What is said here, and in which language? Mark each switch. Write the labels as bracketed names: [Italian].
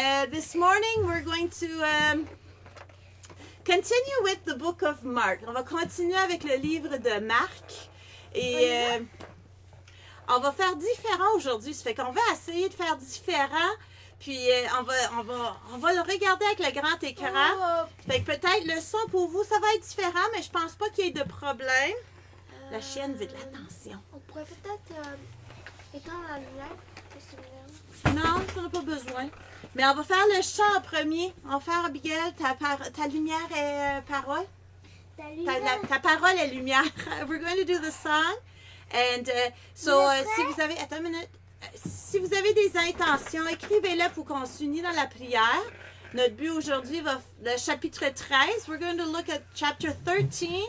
[English] This morning, we're going to continue with the book of Mark. [French] On va continuer avec le livre de Marc. Et on va faire différent aujourd'hui. Ça fait qu'on va essayer de faire différent. Puis on va le regarder avec le grand écran. Fait que peut-être le son pour vous, ça va être différent, mais je pense pas qu'il y ait de problème. La chienne veut de l'attention. On pourrait peut-être éteindre la lumière. Non, tu n'en as pas besoin. Mais on va faire le chant en premier. On va faire, Abigail, ta lumière est parole. Ta parole est lumière. [English] We're going to do the song. [French] And si vous avez... Attends une minute. Si vous avez des intentions, écrivez-les pour qu'on s'unisse dans la prière. Notre but aujourd'hui va le chapitre 13. [English] We're going to look at chapter 13.